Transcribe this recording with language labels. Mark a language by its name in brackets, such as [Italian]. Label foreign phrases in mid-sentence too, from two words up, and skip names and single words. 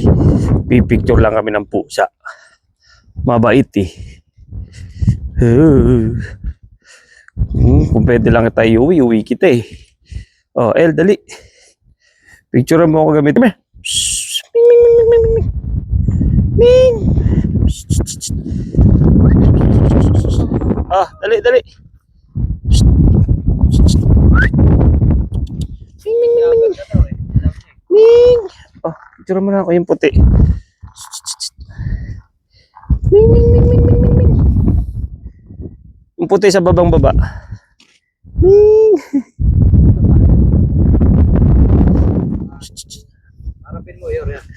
[Filipino] Pipicture lang kami ng pusa. Mabait, eh. Kung pwede lang tayo uwi kita, eh. Oh, El, dali. Picture mo ako gamit. Ming, ming, ming, ming, ming, ming. Ming. Ah, dali. Ming, ming, ming, ming. Ming. Oh, picture mo na ako yung puti. Ming, ming, ming, ming, ming, ming. Yung puti sa baba. Ming. Harapin mo, yan.